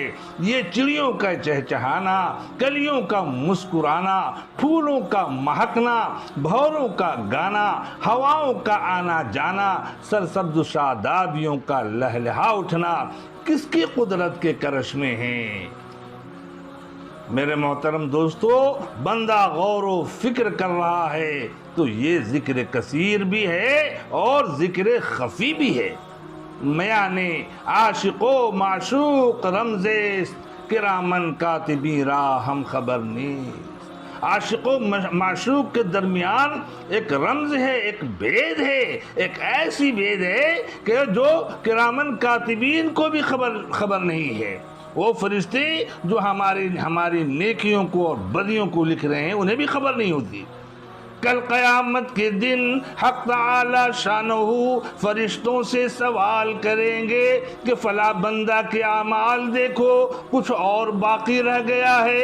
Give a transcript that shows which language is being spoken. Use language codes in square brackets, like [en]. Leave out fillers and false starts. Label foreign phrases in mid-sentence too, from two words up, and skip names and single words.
[ur] یہ چڑیوں کا چہچہانا، کلیوں کا مسکرانا، پھولوں کا مہکنا، بھوروں کا گانا، ہواؤں کا آنا جانا، سرسبز شادابیوں کا لہلہا اٹھنا کس کی قدرت کے کرشمے ہیں؟ میرے محترم دوستو، بندہ غور و فکر کر رہا ہے تو یہ ذکر کثیر بھی ہے اور ذکر خفی بھی ہے۔ [fa] میانے عاشق و معشوق رمزیست، کرامن کاتبی را ہم خبر نیست۔ [ur] عاشق و معشوق کے درمیان ایک رمز ہے، ایک بھید ہے، ایک ایسی بھید ہے کہ جو کرامن کاتبین کو بھی خبر نہیں ہے۔ وہ فرشتے جو ہماری نیکیوں کو اور بدیوں کو لکھ رہے ہیں انہیں بھی خبر نہیں ہوتی۔ کل قیامت کے دن حق تعالی شانہ فرشتوں سے سوال کریں گے کہ فلاں بندہ کے اعمال دیکھو کچھ اور باقی رہ گیا ہے۔